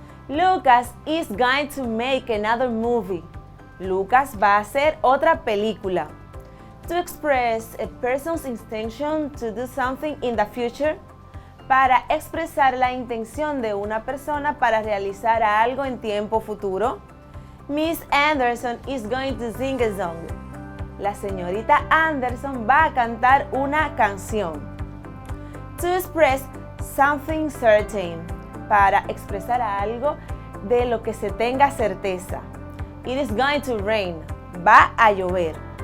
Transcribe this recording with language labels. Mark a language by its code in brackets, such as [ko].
[en] Lucas is going to make another movie. [es] Lucas va a hacer otra película. [en] To express a person's intention to do something in the future, [es] para expresar la intención de una persona para realizar algo en tiempo futuro. [en] Miss Anderson is going to sing a song. [es] La señorita Anderson va a cantar una canción. [en] To express something certain, [es] para expresar algo de lo que se tenga certeza. [en] It is going to rain. [es] Va a llover.